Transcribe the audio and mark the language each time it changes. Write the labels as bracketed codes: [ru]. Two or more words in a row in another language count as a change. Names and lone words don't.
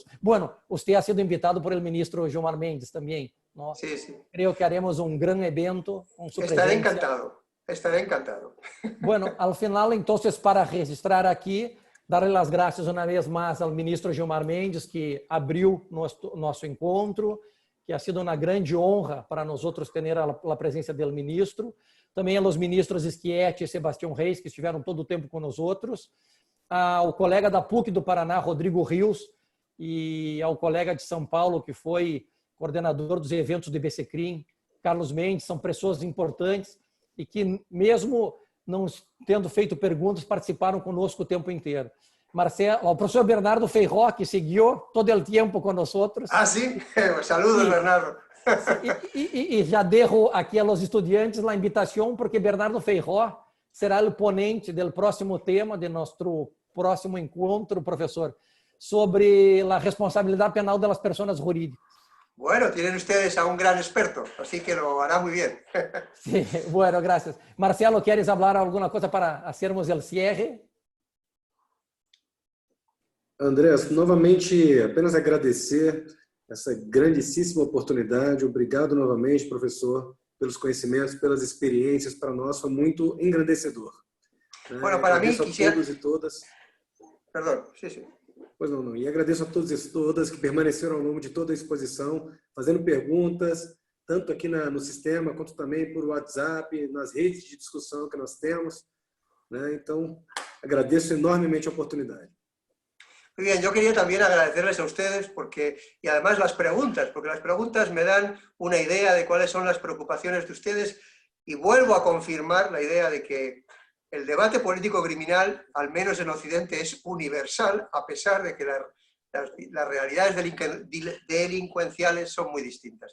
[es] Bueno, usted ha sido invitado por el ministro Gilmar Mendes también, ¿no? Sí, sí. Creo que haremos un gran evento con su Estaré presencia. encantado, estaré encantado. Bueno, al final, entonces, para registrar aquí, darle las gracias una vez más al ministro Gilmar Mendes, que [pt] abriu nosso encontro, [es] que ha sido una grande honra para nosotros tener la presencia del ministro. [pt] Também aos ministros Schietti e Sebastião Reis, que estiveram todo o tempo com nós outros, ao colega da PUC do Paraná, Rodrigo Rios, e ao colega de São Paulo, que foi coordenador dos eventos do IBCCRIM, Carlos Mendes, são pessoas importantes e que, mesmo não tendo feito perguntas, participaram conosco o tempo inteiro. Marcelo, o professor Bernardo Feijó, que seguiu todo o tempo com nós outros. Ah, sim? [es] Saludos, sí. Bernardo. [pt] E já dejo aqui aos estudantes a invitação, porque Bernardo Feijó será o ponente do próximo tema de nosso próximo encontro, professor, sobre a responsabilidade penal das pessoas jurídicas. [es] Bueno, tienen ustedes a un gran experto, así que lo hará muy bien. Sí, bueno, gracias. Marcelo, ¿quieres hablar alguna cosa para hacermos el cierre? [pt] Andrés, novamente, apenas agradecer essa grandíssima oportunidade. Obrigado novamente, professor, pelos conhecimentos, pelas experiências. Para nós foi muito engrandecedor. [es] Bueno, para mí quisiera... [pt] todos e todas. [es] Perdón, sí, sí. [pt] Pois não. E agradeço a todos e todas que permaneceram ao longo de toda a exposição, fazendo perguntas, tanto aqui no sistema, quanto também por WhatsApp, nas redes de discussão que nós temos. né? Então, agradeço enormemente a oportunidade. [es] Muy bien, yo quería también agradecerles a ustedes y además las preguntas, porque las preguntas me dan una idea de cuáles son las preocupaciones de ustedes y vuelvo a confirmar la idea de que el debate político criminal, al menos en Occidente, es universal, a pesar de que las realidades delincuenciales son muy distintas.